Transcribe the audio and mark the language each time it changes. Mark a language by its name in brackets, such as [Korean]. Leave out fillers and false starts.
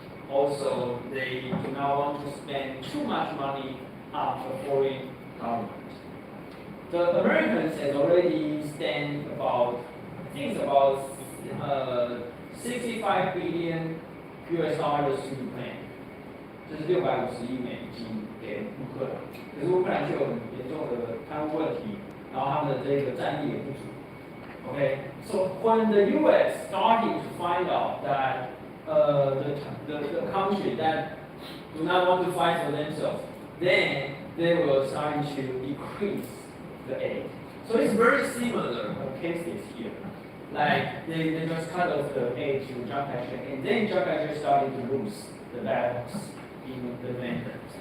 [English] Also, they do not want to spend too much money on the foreign government. The Americans has already spent about, I think it's about 65 billion US dollars to Ukraine. [Chinese] 就是650亿美金给乌克兰，可是乌克兰却有很严重的贪污问题，然后他们的这个战力也不足。 [English] Okay, so when the U.S. started to find out that the country that do not want to fight for themselves, then they were starting to decrease the aid. So it's very similar cases here. Like they just cut off the aid to Chiang Kai-shek, and then Chiang Kai-shek started to lose the battles in the mainland.